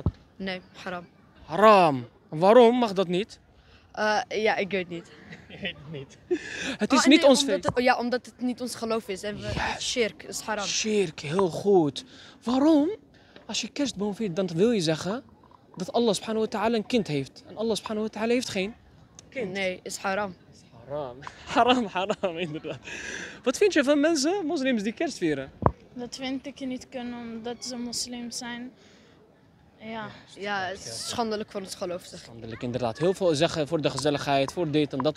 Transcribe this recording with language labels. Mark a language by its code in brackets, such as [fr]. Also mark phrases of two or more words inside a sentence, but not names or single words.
[nl] Nee, haram. Haram. Waarom mag dat niet? Ja, ik weet niet. Het is niet ons omdat feest. Ja, omdat het niet ons geloof is. En het shirk is haram. Shirk, heel goed. Waarom? Als je kerstboom viert, dan wil je zeggen dat Allah [ar] سبحانه وتعالى [nl] een kind heeft. En Allah [ar] سبحانه وتعالى [nl] heeft geen kind. Nee, is haram. Haram. Haram, inderdaad. Wat vind je van mensen, moslims die kerst vieren? Dat vind ik niet kunnen omdat ze moslims zijn. Ja. Ja, het is schandelijk voor ons geloof. Zeg. Schandelijk, inderdaad. Heel veel zeggen voor de gezelligheid, voor dit en dat.